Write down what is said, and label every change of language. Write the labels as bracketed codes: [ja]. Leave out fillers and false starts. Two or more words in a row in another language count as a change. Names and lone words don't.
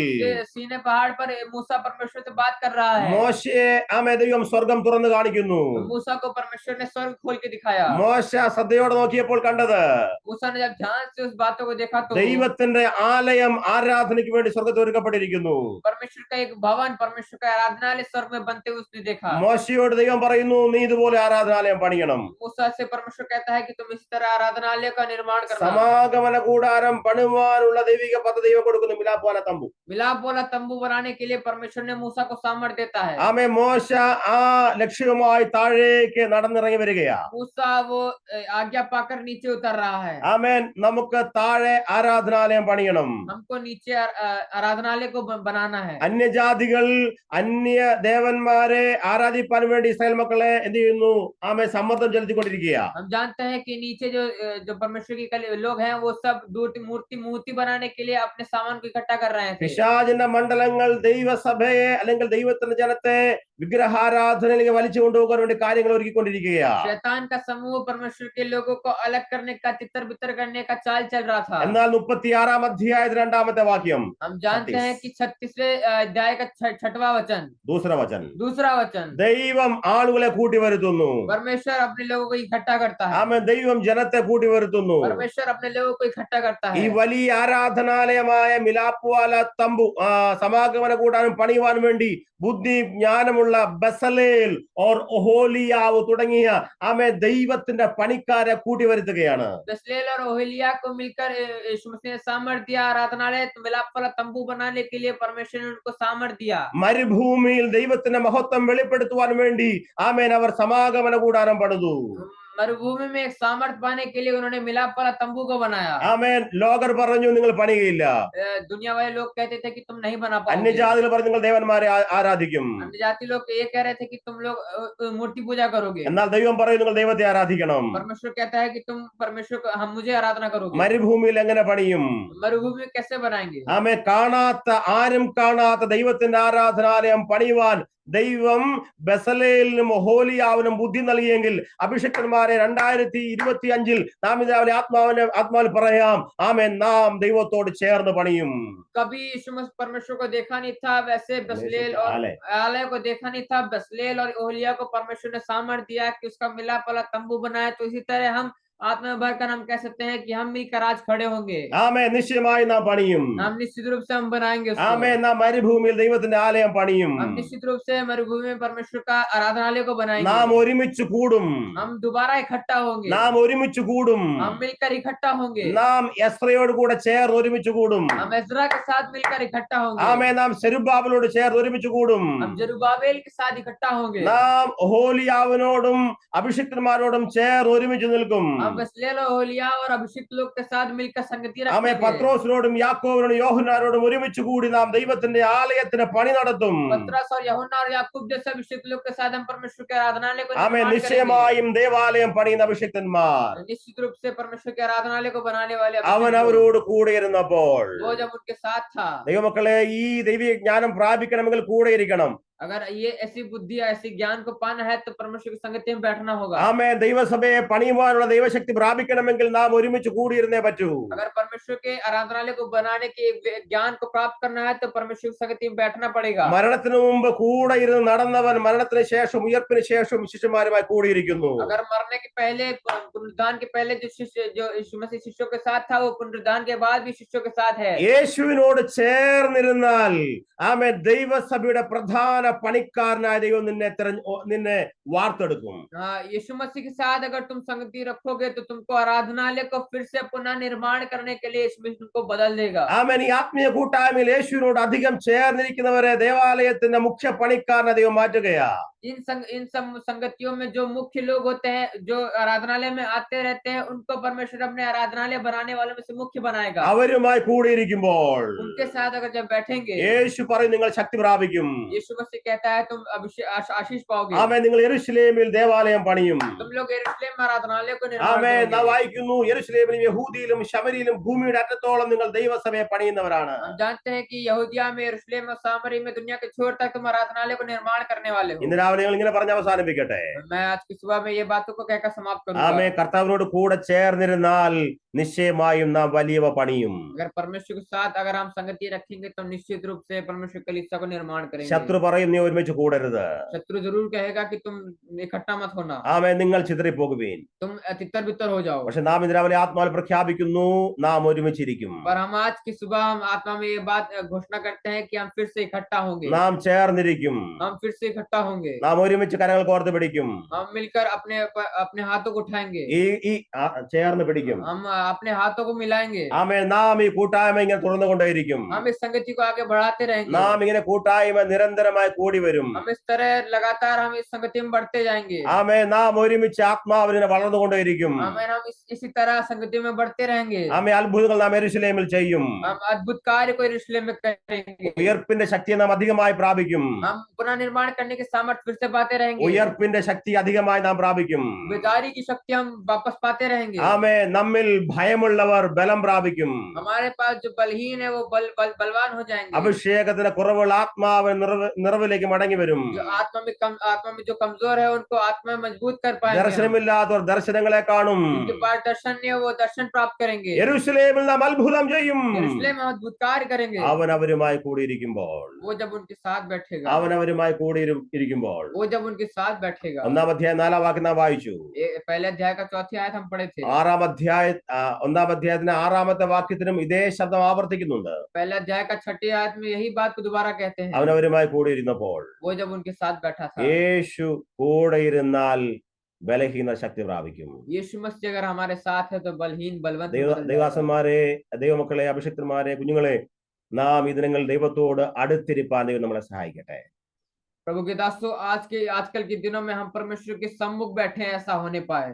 [hi] सीने पहाड़ पर मूसा परमेश्वर से बात कर रहा है। [ml] മോശയെ ആമേ ദൈവം സ്വർഗം തുറന്നു കാണിക്കുന്നു. [hi] मूसा को परमेश्वर ने स्वर्ग खोल के दिखाया। [ml] മോശ ശ്രദ്ധയോടെ നോക്കിയപ്പോൾ കണ്ടത് [hi] मूसा ने जब ध्यान से उस बातों को देखा तो [ml] ദൈവത്തിന്റെ ആലയം ആരാധനയ്ക്ക് വേണ്ടി സ്വർഗത്തിൽ ഒരുക്കപ്പെട്ടിരിക്കുന്നു. [hi] परमेश्वर का एक भवन, परमेश्वर का आराधनालय स्वर्ग में बनते हुए उसने देखा। [ml] മോശയോട് ദൈവം പറയുന്നു നീ ഇതുപോലെ ആരാധനാലയം പണിയണം. [hi] मूसा से परमेश्वर कहता है कि तुम इस तरह आराधनालय का निर्माण करना। [ml] സമാഗമന കൂടാരം പണിവാനുള്ള ദൈവിക പദ്ധതി ദൈവം കൊടുക്കുന്നു. [hi] मिलाप वाला तंबू. मिलाप वाला तंबू बनाने के लिए परमेश्वर ने मूसा को सामर्थ्य देता है। [ml] ആമേ മോശ ആ ലക്ഷ്യവുമായി താഴേക്ക് നടന്നിറങ്ങി വരികയാ. [hi] मूसा वो आज्ञा पाकर नीचे उतर रहा है। [ml] ആമേൻ നമുക്ക് താഴെ ആരാധനാലയം പണിയണം. [hi] हमको नीचे आराधनालय को बनाना है। [ml] അന്യജാതികൾ അന്യ ദേവന്മാരെ ആരാധിപ്പാൻ വേണ്ടി ഇസ്രായേൽ മക്കളെ എന്ത് ചെയ്യുന്നു? ആമേ സമ്മർദ്ദം ചെലുത്തിക്കൊണ്ടിരിക്കുക. [hi] हम जानते हैं कि नीचे जो परमेश्वर के लोग हैं वो सब मूर्ति बनाने के लिए अपने सामान को इकट्ठा कर रहे थे। [ml] പിശാചിന്റെ മണ്ഡലങ്ങൾ ദൈവസഭയെ അല്ലെങ്കിൽ ദൈവത്തിന്റെ ജനത്തെ വിഗ്രഹാരാധനയിലേക്ക് വലിച്ചു കൊണ്ടുപോകാൻ വേണ്ടി കാര്യങ്ങൾ ഒരുക്കിക്കൊണ്ടിരിക്കുകയാ. [hi] शैतान का समूह परमेश्वर के लोगों को अलग करने का, तितर बितर करने का चाल चल रहा था। [ml] എന്നാൽ 36 അധ്യായത്തിൽ 2ാമത്തെ വാക്യം. [hi] हम जानते हैं कि 36वें अध्याय का 6वां वचन, दूसरा वचन, [ml] ദൈവം ആളുകളെ കൂട്ടി വരുത്തുന്നു. [hi] परमेश्वर अपने लोगों को इकट्ठा करता है। [ml] ആമേൻ ദൈവം ജനത്തെ കൂട്ടി വരുത്തുന്നു. [hi] परमेश्वर अपने लोगों को इकट्ठा करता [ml] ഈ [hi] है। [ml] വലിയ ആരാധനാലയമായ [hi] मिलापवाला तंबू [ml] സമാഗമന കൂടാനും പണിയുവാൻ വേണ്ടി ബുദ്ധി ജ്ഞാനമുള്ള ബസലേൽ ഓർ ഒഹോലിയാവ് തുടങ്ങിയ ആമേ ദൈവത്തിന്റെ പണിക്കാരെ കൂട്ടി വരുത്തുകയാണ്. [hi] बसलेल और ओहेलिया को मिलकर यीशु मसीह ने सामर्थ्य दिया। आराधनालय मिलाप वाला तंबू बनाने के लिए परमेश्वर ने उनको सामर्थ्य दिया। [ml] മരുഭൂമിയിൽ ദൈവത്തിന്റെ മഹത്വം വെളിപ്പെടുത്തുവാൻ വേണ്ടി ആമേൻ അവർ സമാഗമന കൂടാരം പണിതു. [hi] मरुभूमि में एक सामर्थ्य पाने के लिए उन्होंने मिलाप वाला तंबू को बनाया। [ml] ആമേൻ ലോകർ പറഞ്ഞു നിങ്ങൾ പണിയുകയില്ല. [hi] दुनिया वाले लोग कहते थे कि तुम नहीं बना पाओगे। [ml] അന്യജാതികൾ പറഞ്ഞു നിങ്ങൾ ദേവന്മാരെ ആരാധിക്കും. [hi] अन्य जाति लोग ये कह रहे थे कि तुम लोग मूर्ति पूजा करोगे। [ml] എന്നാൽ ദൈവം പറയും നിങ്ങൾ ദൈവത്തെ ആരാധിക്കണം. [hi] परमेश्वर कहता है कि तुम परमेश्वर को, हम मुझे आराधना करोगे। [ml] മരുഭൂമിയിൽ എങ്ങനെ പണിയും? [hi] मरुभूमि में कैसे बनाएंगे? [ml] ആമേ കാണാത്ത ആരും കാണാത്ത ദൈവത്തിന്റെ ആരാധനാലയം പണിയുവാൻ ദൈവം ബസലേലിനും ഒഹോലിയാവിനും ബുദ്ധി നൽകിയെങ്കിൽ അഭിഷിക്തന്മാരെ 2025 നാം ഇതാവലെ ആത്മാവിൽ പറയാം ആമേൻ നാം ദൈവത്തോട് ചേർന്ന് പണിയും. [hi] कभी यीशु मसीह परमेश्वर को देखा नहीं था, वैसे बसलेल और आलय को देखा नहीं था। बसलेल और ओहलिया को परमेश्वर ने सामर्थ्य दिया कि उसका मिलाप वाला तंबू बनाया। तो इसी तरह हम आत्मा में भरकर हम कह सकते हैं कि हम मिलकर आज खड़े होंगे। [ml] ആമേൻ നിശ്ചയമായി നാം പണിയും. [hi] हम निश्चित रूप से हम बनाएंगे उसको। [ml] ആമേൻ നാം മരുഭൂമിയിൽ ദൈവത്തിന്റെ ആലയം പണിയും. [hi] हम निश्चित रूप से मरुभूमि में परमेश्वर का आराधनालय को बनाएंगे। [ml] നാം ഒരുമിച്ച് കൂടും. [hi] हम दोबारा इकट्ठा होंगे। [ml] നാം ഒരുമിച്ച് കൂടും. [hi] हम मिलकर इकट्ठा होंगे। [ml] നാം എസ്രയോട് കൂടെ ചേർന്ന് ഒരുമിച്ച് കൂടും. [hi] हम एज्रा के साथ मिलकर इकट्ठा होंगे। [ml] ആമേൻ നാം സെരുബ്ബാബേലോട് ചേർന്ന് ഒരുമിച്ച് കൂടും. [hi] हम जरुब्बाबेल के साथ इकट्ठा होंगे। [ml] നാം ഒഹോലിയാവിനോടും അഭിഷിക്തന്മാരോടും ചേർന്ന് ഒരുമിച്ച് നിൽക്കും. [hi] हम हम बसलेल ओलिया और अभिषिक्त लोग के साथ मिलकर संगति [ml] ആമേ [hi] रखेंगे। [ml] പത്രോസിനോടും യാക്കോബിനോടും യോഹന്നാനോടും ഒരുമിച്ച് കൂടി നാം ദൈവത്തിന്റെ ആലയത്തിന് പണി നടത്തും. [hi] पतरस और यूहन्ना और याकूब जैसे अभिषिक्त लोग के साथ हम परमेश्वर के आराधनालय को [ml] ആമേ [hi] निर्माण करेंगे। [ml] നിശ്ചയമായും ദേവാലയം പണിയുന്ന അഭിഷിക്തന്മാർ [hi] निश्चित रूप से परमेश्वर के आराधनालय को बनाने वाले अभिषिक्त [ml] അവൻ [hi] लोग, [ml] അവരോട് കൂടെ ഇരുന്നപ്പോൾ [hi] वो जब उनके साथ था। [ml] ദൈവമക്കളെ ഈ ദൈവിക ജ്ഞാനം പ്രാപിക്കണമെങ്കിൽ കൂടെ ഇരിക്കണം. [hi] अगर ये ऐसी बुद्धि ऐसी ज्ञान को पाना है तो परमेश्वर की संगति में बैठना होगा। [ml] ആമേ ദൈവസഭയെ പണിയുവാനുള്ള ദൈവശക്തി പ്രാപിക്കണമെങ്കിൽ നാം ഒരുമിച്ച് കൂടിയിരുന്നേ പറ്റൂ. [hi] अगर परमेश्वर के आराधनालय को बनाने के ज्ञान को प्राप्त करना है तो परमेश्वर की संगति में बैठना पड़ेगा। [ml] മരണത്തിന് മുമ്പ് കൂടെ ഇരുന്ന് നടന്നവൻ മരണത്തിന് ശേഷം ഉയർപ്പിന് ശേഷം ശിഷ്യന്മാരുമായി കൂടിയിരിക്കുന്നു. [hi] अगर मरने के पहले पुनरुत्थान के पहले जो शिष्य जो यीशु मसीह शिष्यों के साथ था वो पुनरुत्थान के बाद भी शिष्यों के साथ है। [ml] യേശുവിനോട് ചേർന്നിരുന്നാൽ ആമേ ദൈവസഭയുടെ പ്രധാന പണിക്കാരനായ ദൈവം നിന്നെ വാർത്തെടുക്കും. [hi] यीशु मसीह के साथ अगर तुम संगति रखोगे तो तुमको आराधनालय को फिर से पुनः निर्माण करने के लिए यीशु मसीह तुमको बदल देगा। [ml] ആമേൻ. ഈ ആത്മീയ കൂട്ടായ്മയിൽ യേശുവിനോട് അധികം ചേർന്നിരിക്കുന്നവരെ ദേവാലയത്തിന്റെ മുഖ്യ പണിക്കാരനെ ദൈവം മാറ്റുകയാ. [hi] इन संगतियों में जो मुख्य लोग होते हैं जो आराधनालय में आते रहते हैं उनको परमेश्वर अपने आराधनालय बनाने वालों में से मुख्य बनाएगा। [ml] അവരുമായി കൂടിയിരിക്കുമ്പോൾ [hi] उनके साथ अगर जब बैठेंगे [ml] യേശു പറയും നിങ്ങൾ ശക്തി പ്രാപിക്കും. [hi] यीशु मसीह कहता है तुम आशीष पाओगे। [ml] ആമേൻ. നിങ്ങൾ യെരൂശലേമിൽ ദേവാലയം പണിയും. [hi] तुम लोग यरूशलेम में आराधनालय को निर्माण [ml] ആമേൻ. നാം [hi] करोगे। [ml] വായിക്കുന്നു യെരൂശലേമിലും യഹൂദിയിലും ശമരിയിലും ഭൂമിയുടെ അറ്റത്തോളം നിങ്ങൾ ദൈവസഭയെ പണിയുന്നവരാണ്. [hi] हम जानते हैं कि यहूदिया में यरूशलेम और सामरी में दुनिया के छोर तक तुम आराधनालय को निर्माण करने वाले हो। [ml] ഇന്ന് രാവിലെ നിങ്ങൾ ഇങ്ങനെ പറഞ്ഞ് അവസാനിപ്പിക്കട്ടെ. [hi] मैं आज की सुबह में ये बातों को कहकर समाप्त [ml] ആമേ. [hi] करूंगा। [ml] കർത്താവിനോട് കൂടെ ചേർന്നിരുന്നാൽ നിശ്ചയമായും നാം വലിയവ പണിയും. [hi] अगर परमेश्वर के साथ अगर हम संगति रखेंगे तो निश्चित रूप से परमेश्वर कलीसिया को निर्माण करेंगे। [ml] ശത്രു പറയും നീ ഒരുമിച്ച് കൂടരുത്. [hi] शत्रु जरूर कहेगा कि तुम इकट्ठा मत होना, [ml] ആമേ. നിങ്ങൾ ചിതറിപ്പോകുവീൻ. [hi] तुम तितर बितर हो जाओ। [ml] പക്ഷെ നാം ഇന്ന് രാവിലെ ആത്മാവിൽ പ്രഖ്യാപിക്കുന്നു നാം ഒരുമിച്ചിരിക്കും. [hi] पर हम आज की सुबह हम आत्मा में ये बात घोषणा करते हैं कि हम फिर से इकट्ठा होंगे। [ml] നാം ചേർന്നിരിക്കും. [hi] हम फिर से इकट्ठा होंगे। [ml] നാം ഒരുമിച്ച് കരങ്ങൾ കോർത്ത് പിടിക്കും. [hi] हम मिलकर अपने हाथों को उठाएंगे। [ml] ചേർന്ന് പിടിക്കും. [hi] हम अपने हाथों को मिलाएंगे। [ml] ആമേ. നാം ഈ കൂട്ടായ്മ ഇങ്ങനെ തുറന്നുകൊണ്ടേയിരിക്കും. [hi] हम इस संगति को आगे बढ़ाते रहेंगे। [ml] നാം ഇങ്ങനെ കൂട്ടായ്മ നിരന്തരമായി കൂടി വരും. [hi] हम इस तरह लगातार हम इस संगति में बढ़ते जाएंगे। [ml] ആമേ. നാം ഒരുമിച്ച് ആത്മാവിനെ വളർന്നുകൊണ്ടേയിരിക്കും. [hi] हमें हम इसी तरह संगति में बढ़ते रहेंगे। [ml] ആമേ. അത്ഭുതങ്ങൾ നാം യെരൂശലേമിൽ ചെയ്യും. [hi] हम अद्भुत कार्य को यरूशलेम में करेंगे। [ml] ഉയർപ്പിന്റെ ശക്തിയെ നാം അധികമായി പ്രാപിക്കും. [hi] हम पुनः निर्माण करने के सामर्थ्य फिर से पाते रहेंगे। [ml] ഉയർപ്പിന്റെ ശക്തി അധികമായി നാം പ്രാപിക്കും. [hi] बेदारी की शक्ति हम वापस पाते रहेंगे। [ml] ആമേ. നമ്മിൽ ഭയമുള്ളവർ ബലം പ്രാപിക്കും. [hi] हमारे पास जो बलहीन है वो बलवान हो जाएंगे। [ml] അഭിഷേകത്തിന് കുറവുള്ള ആത്മാവ് നിറവിലേക്ക് മടങ്ങി വരും. [hi] जो आत्मा में जो कमजोर है उनको आत्मा में मजबूत कर पाएंगे। [ml] ദർശനമില്ലാത്തവർ ദർശനങ്ങളെ കാണും. [hi] जिनके पास दर्शन नहीं है वो दर्शन प्राप्त करेंगे। [ml] യെരൂശലേമിൽ നാം അത്ഭുതം ചെയ്യും. [hi] यरूशलेम में अद्भुत कार्य करेंगे। [ml] അവൻ അവരുമായി കൂടിയിരിക്കുമ്പോൾ [hi] वो जब उनके साथ बैठेगा। [ml] അവൻ അവരുമായി കൂടിയിരിക്കുമ്പോൾ [hi] वो जब उनके साथ बैठेगा। [ml] 1-ാം അധ്യായം 4-ാം വാക്യം നാം വായിച്ചു. [hi] पहले अध्याय का 4थी आयत हम पढ़े थे। [ml] 1-ാം അധ്യായത്തിന്റെ 6-ാമത്തെ വാക്യത്തിനും ഇതേ ശബ്ദം ആവർത്തിക്കുന്നുണ്ട്. [hi] पहले अध्याय का 6ठी आयत में यही बात को दोबारा कहते हैं। [ml] അവൻ അവരുമായി കൂടിയിരുന്നപ്പോൾ [hi] वो जब उनके साथ बैठा था। [ml] യേശു കൂടെ ഇരുന്നാൽ ബലഹീന ശക്തി പ്രാപിക്കും. [hi] यीशु मसीह अगर हमारे साथ है तो बलहीन बलवंत हो जाएगा। [ml] ദൈവദാസന്മാരെ, ദൈവമക്കളെ, അഭിഷിക്തന്മാരെ, കുഞ്ഞുങ്ങളെ, നാം ഈ ദിനങ്ങൾ ദൈവത്തോട് അടുത്തിരിപ്പാൻ ദൈവം നമ്മളെ സഹായിക്കട്ടെ. [hi] प्रभु के दासों, आजकल के दिनों में हम परमेश्वर के सम्मुख बैठे हैं, ऐसा होने पाए।